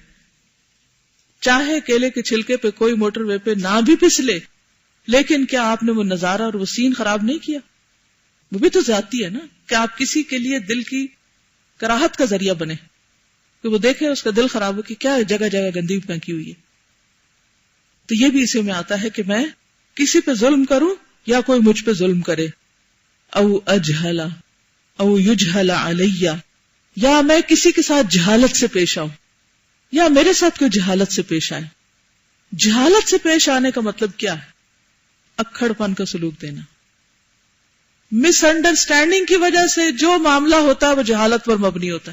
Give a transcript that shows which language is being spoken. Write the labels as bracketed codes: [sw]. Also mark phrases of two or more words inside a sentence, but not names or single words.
[ur] چاہے کیلے کے چھلکے پہ کوئی موٹر وے پہ نہ بھی پھسلے، لیکن کیا آپ نے وہ نظارہ اور وہ سین خراب نہیں کیا؟ وہ بھی تو زیادتی ہے نا کہ آپ کسی کے لیے دل کی کراہت کا ذریعہ بنے، کہ وہ دیکھے اس کا دل خراب ہو کہ کیا جگہ جگہ گندگی پھینکی ہوئی ہے. تو یہ بھی اسی میں آتا ہے کہ میں کسی پہ ظلم کروں یا کوئی مجھ پہ ظلم کرے. [ar] او اجہلا او یجہل علیہ، [ur] یا میں کسی کے ساتھ جہالت سے پیش آؤں یا میرے ساتھ کوئی جہالت سے پیش آئے. جہالت سے پیش آنے کا مطلب کیا ہے؟ اکھڑ پن کا سلوک دینا. مس انڈرسٹینڈنگ کی وجہ سے جو معاملہ ہوتا ہے وہ جہالت پر مبنی ہوتا ہے.